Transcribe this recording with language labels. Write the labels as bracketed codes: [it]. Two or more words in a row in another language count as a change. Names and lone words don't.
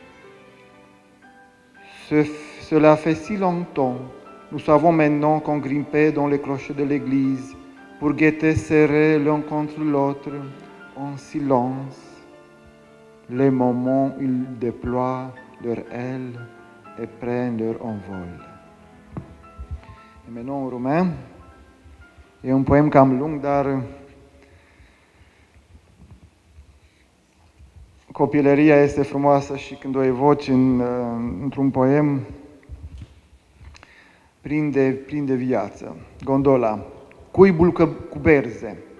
[fr] Cela fait si longtemps, nous savons maintenant qu'on grimpait dans les clochers de l'église pour guetter serrés l'un contre l'autre, en silence, les moments où ils déploient leurs ailes et prennent leur envol. Et maintenant, en romain, [ro] e un poem cam lung, dar copilăria este frumoasă și când o evoci într-un poem, prinde viață. Gondola. Cuibul cu berze.